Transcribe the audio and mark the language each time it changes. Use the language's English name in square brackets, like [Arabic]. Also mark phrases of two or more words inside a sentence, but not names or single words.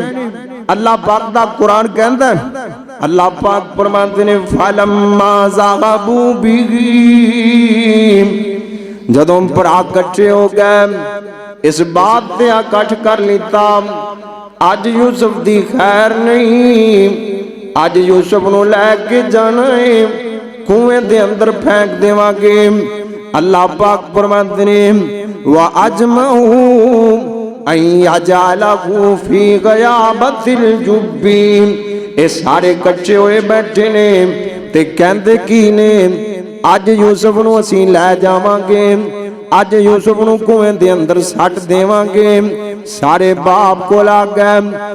[Punjabi] اللہ پاک دا قرآن کہندا، اللہ پاک فرماندے نے [Arabic] فلما ذهبوا به, [Punjabi] جدوں بھرا کٹھے ہو گئے اس بات تے اکٹھ کر لیتا اج یوسف دی خیر نہیں، اج یوسف نوں لے کے جانا ہے کنویں دے اندر پھینک دیواں گے. اللہ پاک فرماندے نے [Arabic] وأجمعوا أن يجعلوه في غيابت الجب, [Punjabi] یہ سارے کچے ہوئے بیٹھے نے تے کہندے کی نے اج یوسف نوں اسیں لے جاواں گے، اج یوسف نوں کنویں دے اندر سٹ دیواں گے. [Urdu] سارے باپ کو آ گئے.